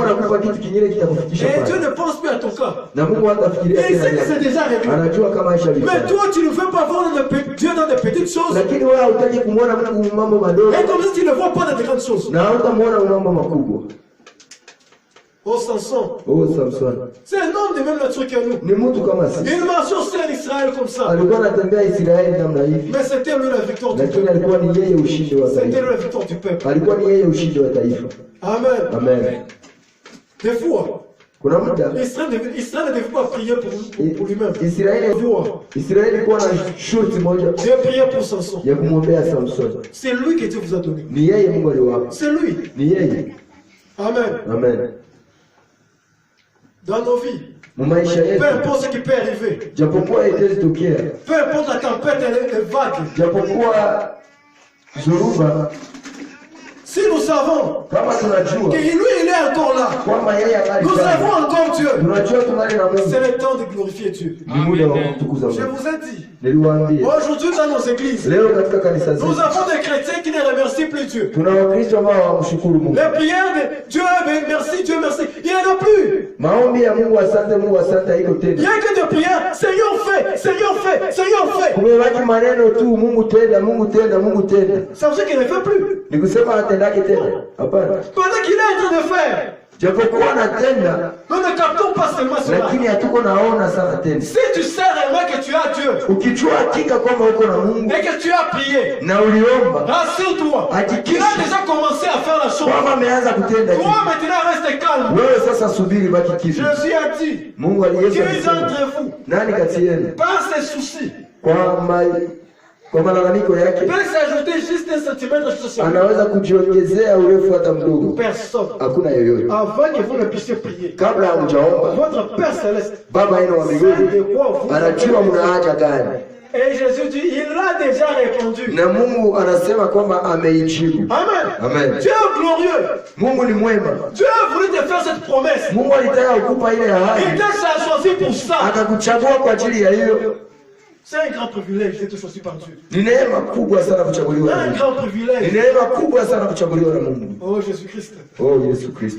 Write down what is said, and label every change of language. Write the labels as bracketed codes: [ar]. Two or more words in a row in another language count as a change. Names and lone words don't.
[fr] Et Dieu ne pense plus à ton cas. Et il sait que c'est déjà réglé. Mais toi, tu ne veux pas voir Dieu dans des petites choses. Et comme si tu ne vois pas dans des grandes choses. Oh Samson. Oh Samson. C'est un homme de même nature que nous. [sw] Ni mtu kama sisi. [fr] Il marchait aussi en Israël comme ça. [sw] Alikuwa anatembea Israeli namna hivi. [fr] Mais c'était lui la victoire du [sw] Lakini [fr] peuple. [sw] alikuwa ni yeye ushindi wa [fr] C'était [sw] taifa. [fr] lui la victoire du peuple. [sw] Alikuwa ni yeye ushindi wa taifa. [fr] Amen. [sw] Amen. [fr] Des fois, [sw] Kuna muda [fr] Israël ne devait pas prier pour lui-même. [sw] Israeli ilikuwa na shurti moja [fr] Dieu priait pour Samson. [sw] ya kumwombea Samson. [fr] C'est lui que Dieu vous a donné. [sw] Ni yeye Mungu aliwapa. [fr] C'est lui. [sw] Ni yeye. [fr] Amen. [sw] Amen. [fr] Dans nos vies, [sw] Mu maisha [fr] peu [sw] yetu [fr] importe ce qui peut arriver, [sw] japokuwa itazitokea, [fr] peu importe la tempête et les vagues, [sw] japokuwa zoruba, [fr] si nous savons [sw] kama tunajua [fr] que lui il est encore là, [sw] kwamba yeye angali [fr] nous [sw] pale, [fr] avons encore Dieu, [sw] tunajua tungali na Mungu, [fr] c'est le temps de glorifier Dieu. [sw] ni muda wa kumtukuza [fr] Je [sw] Mungu. [fr] vous ai dit, [sw] Niliwaambia [fr] aujourd'hui dans nos églises, [sw] leo katika kanisa [fr] nous [sw] zetu [fr] avons des chrétiens qui ne remercient plus Dieu. [sw] tuna Wakristo ambao hawamshukuru Mungu. [fr] Les prières de Dieu merci, il n'y en a plus. [sw] Maombi ya Mungu asante haiko [fr] Il n'y [sw] tena. [fr] a que des prières, Seigneur fait, Seigneur fait, Seigneur fait. [sw] Kumebaki maneno tu, Mungu tenda, Mungu tenda, Mungu tenda. [fr] Ça veut dire qu'il ne fait plus. [sw] Ni kusema atendake tena? Hapana. [fr] Pendant qu'il est en train de faire, [sw] Japokuwa anatenda, [fr] nous ne captons pas seulement cela. [sw] lakini hatuko naona sana tena. [fr] Si tu sais réellement que tu as Dieu [sw] Ukijua hakika kwamba uko na Mungu [fr] et que tu as prié, [sw] na uliomba, [fr] rassure-toi. Tu as déjà commencé à faire la chose. [sw] kwamba ameanza kutenda [fr] Toi [sw] kitu, [fr] maintenant reste calme. [sw] wewe sasa subiri, baki kimya. [fr] Jésus a dit, [sw] Mungu [fr] qui [sw] aliweza [fr] est [sw] kusema, [fr] entre vous, [sw] nani kati yenu [fr] par ses soucis, [sw] kwa malalamiko yake [fr] peut s'ajouter juste un centimètre sur ce [sw] anaweza kujiongezea urefu hata mdogo? [fr] personne. [sw] Hakuna yoyote. [fr] Avant que vous ne puissiez prier, [sw] Kabla hamjaomba, [fr] votre Père Céleste [sw] Baba yenu wa [fr] sait [sw] mbinguni [fr] de quoi vous [sw] anajua mna haja gani, [fr] Et Jésus dit, il l'a déjà répondu. [sw] na Mungu anasema kwamba ameijibu. [fr] Amen. [sw] Amen. [fr] Dieu est glorieux. [sw] Mungu ni mwema. [fr] Dieu a voulu te faire cette promesse. [sw] Mungu alitaka kukupa ile [fr] Il [sw] ahadi, [fr] t'a choisi pour ça. [sw] akakuchagua kwa ajili ya hiyo. [fr] C'est un grand privilège d'être choisi par Dieu. [sw] Ni neema kubwa sana kuchaguliwa na [fr] Un [sw] Mungu. [fr] grand [sw] Ni [fr] privilège. [sw] neema kubwa sana kuchaguliwa na Mungu. [fr] Oh Jésus-Christ. [sw] Oh Yesu Kristo.